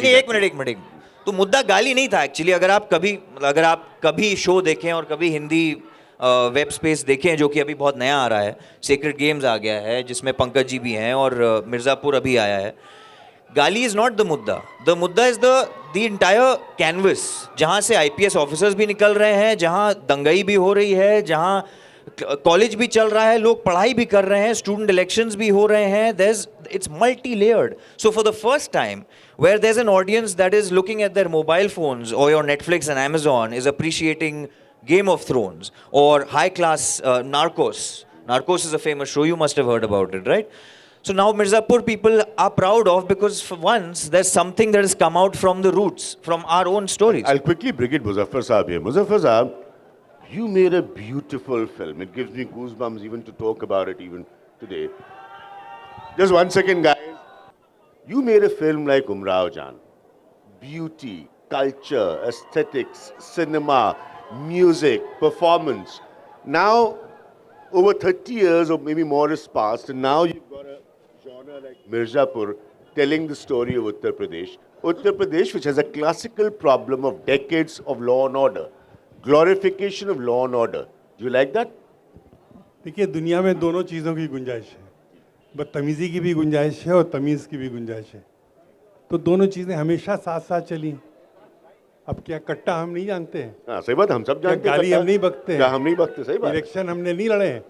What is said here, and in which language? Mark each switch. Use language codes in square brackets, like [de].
[hi] नहीं, एक मिनट, तो मुद्दा गाली नहीं था एक्चुअली। अगर आप कभी शो देखें और कभी हिंदी वेब स्पेस देखें, जो कि अभी बहुत नया आ रहा है, सीक्रेट गेम्स आ गया है जिसमें पंकज जी भी हैं, और मिर्ज़ापुर अभी आया है। गाली इज़ नॉट द मुद्दा इज़ द इंटायर कैनवस, जहाँ से आईपीएस ऑफिसर्स भी निकल रहे हैं, जहाँ दंगई भी हो रही है, जहाँ कॉलेज भी चल रहा है, लोग पढ़ाई भी कर रहे हैं, स्टूडेंट इलेक्शंस भी हो रहे हैं, it's multi-layered. [en] So for the first time, where there's an audience that is looking at their mobile phones, or your Netflix and Amazon is appreciating Game of Thrones or high-class Narcos. Narcos is a famous show, you must have heard about it, right? So now Mirzapur people are proud of, because for once there's something that has come out from the roots, from our own stories. I'll quickly bring it Muzaffar Saab here. Muzaffar Saab, you made a beautiful film. It gives me goosebumps even to talk about it even today. Just 1 second, guys. You made a film like Umrao Jaan. Beauty, culture, aesthetics, cinema, music, performance. Now, over 30 years or maybe more has passed, and now you've got a genre like Mirzapur telling the story of Uttar Pradesh. Uttar Pradesh, which has a classical problem of decades of law and order. Glorification of law and order. Do you like that? [hi] देखिए, दुनिया में दोनों चीज़ों की गुंजाइश है, बदतमीज़ी की भी गुंजाइश है और तमीज़ की भी गुंजाइश है। तो दोनों चीज़ें हमेशा साथ साथ चली। अब क्या कट्टा हम नहीं जानते हैं? हाँ सही बात, हम सब क्या जानते हैं गाली कट्टा- हम नहीं बकते हैं? क्या हम नहीं बकते? सही बात, इलेक्शन हमने नहीं लड़े हैं।